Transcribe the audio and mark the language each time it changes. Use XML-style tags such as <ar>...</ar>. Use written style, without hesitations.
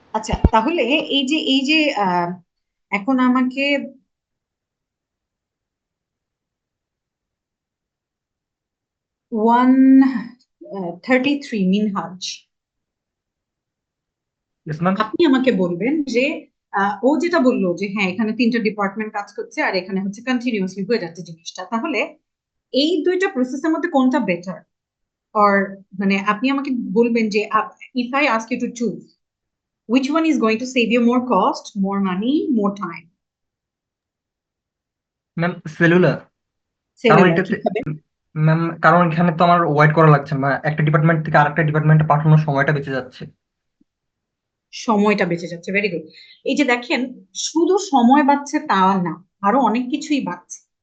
<bn>আচ্ছা, তাহলে এই যে এখন আমাকে ওয়ান 33 মিনহাজ, আপনি আমাকে বলবেন যে ও যেটা বললো যে হ্যাঁ এখানে 3টা ডিপার্টমেন্ট কাজ করছে আর এখানে হচ্ছে কন্টিনিউয়াসলি হয়ে যাচ্ছে জিনিসটা, তাহলে এই দুইটা প্রসেসের মধ্যে কোনটা বেটার? অর মানে আপনি আমাকে বলবেন যে</bn> <en>If I ask you to choose, which one is going to save you more cost, more money, more time?</en> <bn>Ma'am cellular. Ma'am কারণ এখানে তো আমার ওয়েট করা লাগছে না, একটা ডিপার্টমেন্ট থেকে আরেকটা ডিপার্টমেন্টে পাঠানোর সময়টা বেঁচে যাচ্ছে। সময়টা বেঁচে যাচ্ছে, ভেরি গুড। এই যে দেখেন, শুধু সময় বাঁচছে তা না, আরো অনেক কিছুই বাঁচছে।</bn>